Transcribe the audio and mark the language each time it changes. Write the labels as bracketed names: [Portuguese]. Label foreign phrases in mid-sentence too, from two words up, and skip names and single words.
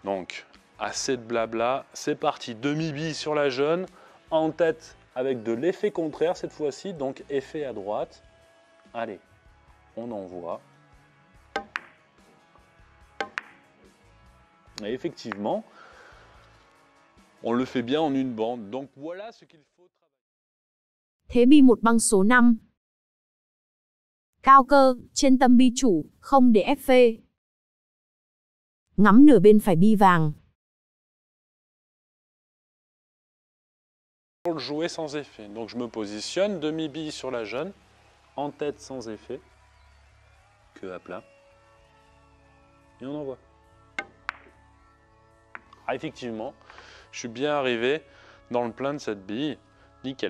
[French] Donc, assez de blabla, c'est parti. Demi-bille sur la jaune, en tête avec de l'effet contraire cette fois-ci, donc effet à droite. Allez, on envoie. Et effectivement, on le fait bien en une bande. Donc voilà ce qu'il faut travailler. [Vietnamese] Thế bi một băng số 5. Cao cơ, trên tâm bi chủ, không để ép phê. Ngắm nửa bên phải bi vàng. [French] Pour le jouer sans effet. Donc je me positionne, demi-bille sur la jaune, en tête sans effet, queue à plat, et on envoie. Ah, effectivement, je suis bien arrivé dans le plein de cette bille, nickel.